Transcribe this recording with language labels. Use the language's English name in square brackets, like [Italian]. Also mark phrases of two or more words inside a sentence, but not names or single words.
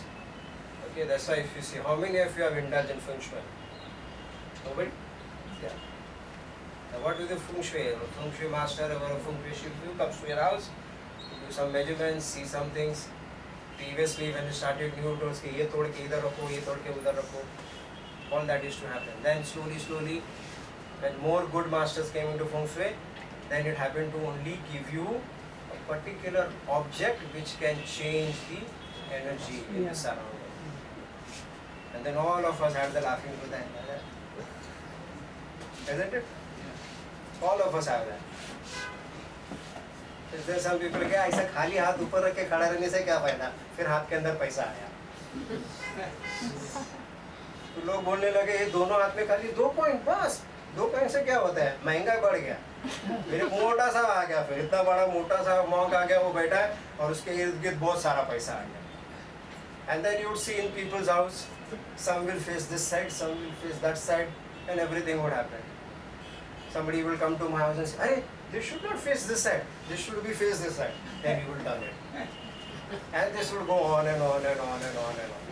[English] Okay, that's why if you see, how many of you have indulged in Feng Shui? Nobody? Yeah. Now what is the Feng Shui? A Feng Shui master or a Feng Shui Shifu comes to your house, do some measurements, see some things. Previously when you started new tools, [Hindi] ये तोड़ के इधर रखो, ये तोड़ के उधर रखो. [English] All that is to happen. Then slowly, when more good masters came into Feng Shui, then it happened to only give you a particular object which can change the energy in the surrounding. And then all of us have the laughing with that. Isn't it? All of us have that. Is there some people [Hindi] के ऐसा खाली हाथ ऊपर रख के खड़ा रहने से क्या फायदा? फिर हाथ के अंदर पैसा आया. तो लोग बोलने लगे ये दोनों हाथ में खाली 2 पॉइंट बस. 2 पॉइंट से क्या होता है? महंगा बढ़ गया. फिर मोटा सा आ गया, फिर इतना बड़ा मोटा सा मॉन्क आ गया, वो बैठा है और उसके इर्द गिर्द बहुत सारा पैसा आ गया. [English] And then you would see in people's house, some will face this side, some will face that side, and everything would happen. Somebody will come to my house and say, "Hey, this should not face this side. This should be face this side." Then you will turn it, and this will go on and on and on and on and on.